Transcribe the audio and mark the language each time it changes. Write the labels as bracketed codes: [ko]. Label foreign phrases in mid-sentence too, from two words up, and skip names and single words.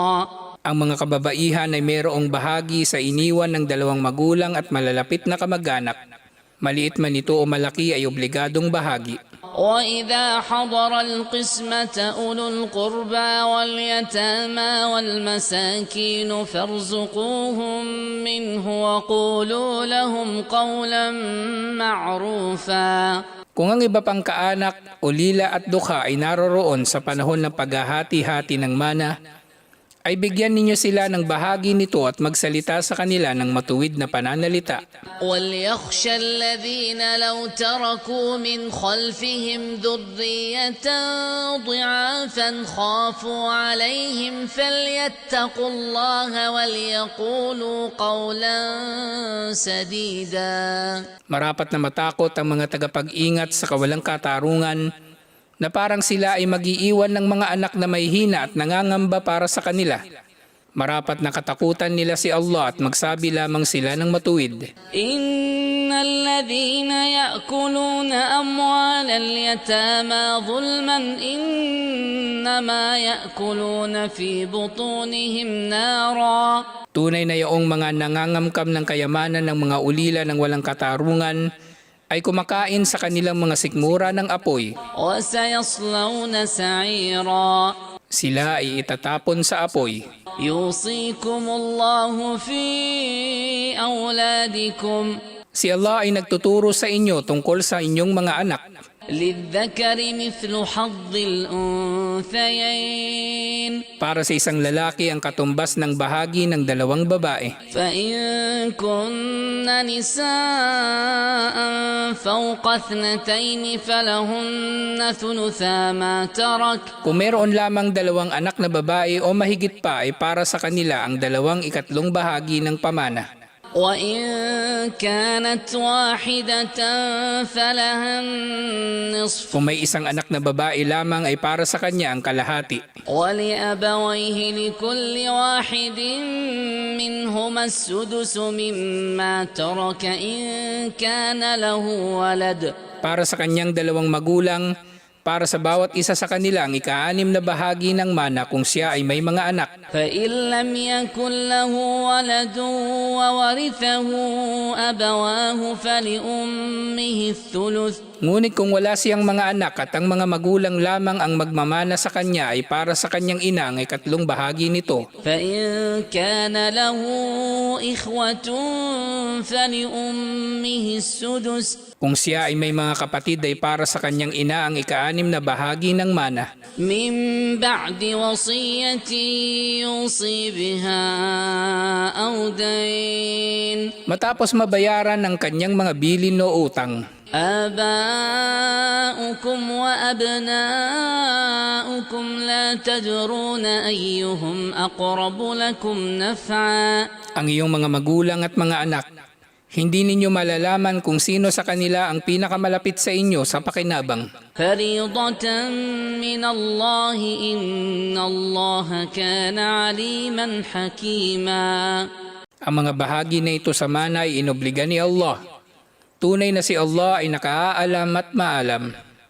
[tl] Ang mga kababaihan ay mayroong bahagi sa iniwan ng dalawang magulang at malalapit na kamag-anak. Maliit man ito o malaki ay obligadong bahagi. [ar] وإذا حضر القسمة أولو القربى واليتامى والمساكين فارزقوهم منه وقولوا لهم قولا معروفا. [tl] Kung ang iba pang kaanak, ulila at dukha ay naroroon sa panahon ng paghahati-hati ng mana, ay bigyan ninyo sila ng bahagi nito at magsalita sa kanila ng matuwid na pananalita. [ar] وليخشى الذين لو تركوا من خلفهم ذرية ضعافا خافوا عليهم فليتقوا الله وليقولوا قولا سديدا. [tl] Marapat na matakot ang mga tagapag-ingat sa kawalang katarungan na parang sila ay mag-iiwan ng mga anak na may hina at nangangamba para sa kanila. Marapat na katakutan nila si Allah at magsabi lamang sila ng matuwid. [ar] إن الذين يأكلون أموال اليتامى ظلما إنما يأكلون في بطونهم نارا. [tl] Tunay na yaong mga nangangamkam ng kayamanan ng mga ulila ng walang katarungan ay kumakain sa kanilang mga sikmura ng apoy. [ar] وسيصلون سعيرا. [tl] Sila ay itatapon sa apoy. [ar] يوصيكم الله في أولادكم. [tl] Si Allah ay nagtuturo sa inyo tungkol sa inyong mga anak. [ar] للذكر مثل حظ الأنثيين. [tl] Para sa isang lalaki ang katumbas ng bahagi ng dalawang babae. [ar] فإن كن نساء فوق اثنتين فلهن ثلثا ما ترك. [tl] Kung meron lamang dalawang anak na babae o mahigit pa ay para sa kanila ang 2/3 bahagi ng pamana. [ar] وإن كانت واحدة فلها النصف. [tl] Kung may isang anak na babae lamang ay para sa kanya ang kalahati. [ar] ولأبويه لكل واحد منهما السدس مما ترك إن كان له ولد. [tl] Para sa kanyang dalawang magulang, para sa bawat isa sa kanila ang 6 na bahagi ng mana kung siya ay may mga anak. [ar] فإن لم يكن له ولد وورثه أبواه فلأمه الثلث. [tl] Ngunit kung wala siyang mga anak at ang mga magulang lamang ang magmamana sa kanya ay para sa kanyang ina ang 3 bahagi nito. [ar] فإن كان له إخوة فلأمه السدس. [tl] Kung siya ay may mga kapatid ay para sa kanyang ina ang 6 na bahagi ng mana. [ar] من بعد وصية يوصي بها أو دين. [tl] Matapos mabayaran ng kanyang mga bilin o utang. [ar] آباؤكم وأبناؤكم لا تدرون أيهم أقرب لكم نفعا. [tl] Ang iyong mga magulang at mga anak, hindi ninyo malalaman kung sino sa kanila ang pinakamalapit sa inyo sa pakinabang. [ar] فريضة من الله إن الله كان عليما حكيما. [tl] Ang mga bahagi na ito sa mana ay inobliga ni Allah. Tunay na si Allah ay nakaalam at maalam.